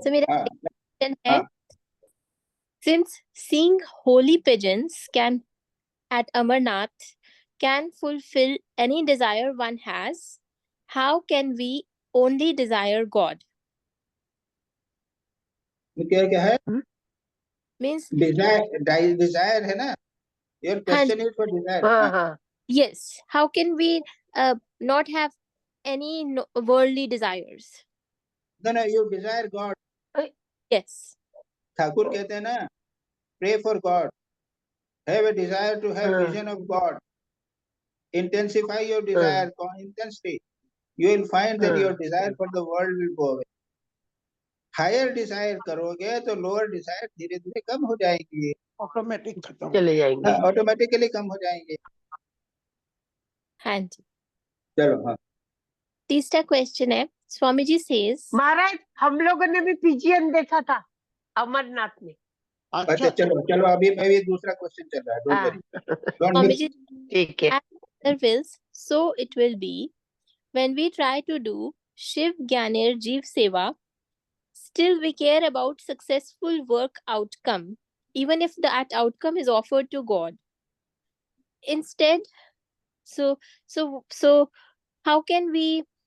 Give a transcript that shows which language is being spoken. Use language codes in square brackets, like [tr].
[en] So [hi] मेरा [en] question है, since seeing holy pigeons can at Amarnath can fulfill any desire one has, how can we only desire God? [hi] क्या है? [en] Means [hi] desire है ना? [en] Your question is for desire. Yes. How can we not have any worldly desires? No, you desire God. Yes. [hi] Thakur कहते हैं ना, [en] pray for God. Have a desire to have vision of God. Intensify your desire intensely. You will find that your desire for the world will go away. Higher desire [hi] करोगे तो [en] lower desire [hi] धीरे धीरे कम हो जाएंगे. Automatic खत्म चले जाएंगे. Automatically कम हो जाएंगे. हाँ जी. चलो हाँ. तीसरा क्वेश्चन है, स्वामी जी [en] says, [hi] महाराज हम लोगों ने भी पिजियन देखा था अमरनाथ में. अच्छा चलो अभी दूसरा क्वेश्चन चल रहा है. स्वामी जी, ठीक है. [en] Mother wills, so it will be. When we try to do Shiv Gyaner Jeev Seva, still we care about successful work outcome, even if that outcome is offered to God. Instead, so how can we?